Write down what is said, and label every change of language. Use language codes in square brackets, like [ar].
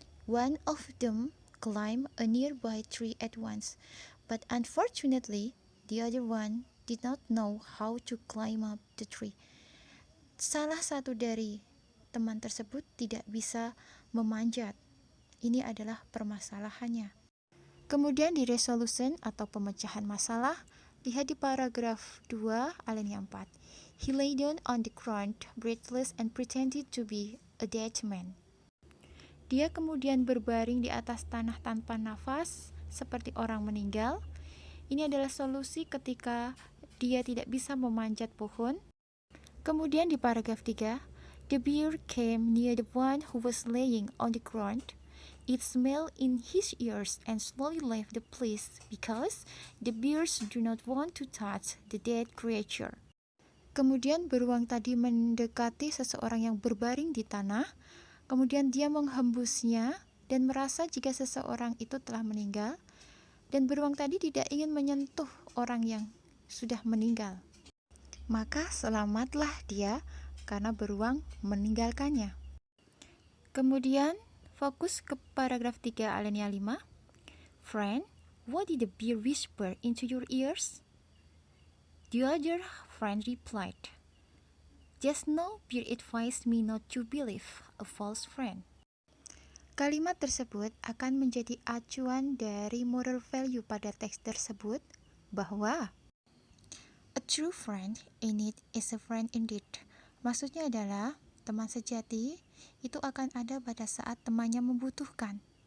[en] One of them climbed a nearby tree at once, but unfortunately the other one did not know how to climb up the tree. [id] Salah satu dari teman tersebut tidak bisa memanjat. Ini adalah permasalahannya. Kemudian di resolution atau pemecahan masalah, lihat di paragraf 2 alinea 4. [en] He lay down on the ground, breathless and pretended to be a dead man. [id] Dia kemudian berbaring di atas tanah tanpa nafas, seperti orang meninggal. Ini adalah solusi ketika dia tidak bisa memanjat pohon. Kemudian di paragraf 3, [en] the bear came near the one who was laying on the ground. It smelled in his ears and slowly left the place because the bears do not want to touch the dead creature. [id] Kemudian beruang tadi mendekati seseorang yang berbaring di tanah. Kemudian dia menghembusnya dan merasa jika seseorang itu telah meninggal. Dan beruang tadi tidak ingin menyentuh orang yang sudah meninggal. Maka selamatlah dia karena beruang meninggalkannya. Kemudian fokus ke paragraf 3 alinea 5. [en] Friend, what did the bear whisper into your ears? The other friend replied, just now bear advised me not to believe a false friend. [id] Kalimat tersebut akan menjadi acuan dari moral value pada teks tersebut, bahwa [en] a true friend in need is a friend indeed. [id] Maksudnya adalah teman sejati itu akan ada pada saat temannya membutuhkan.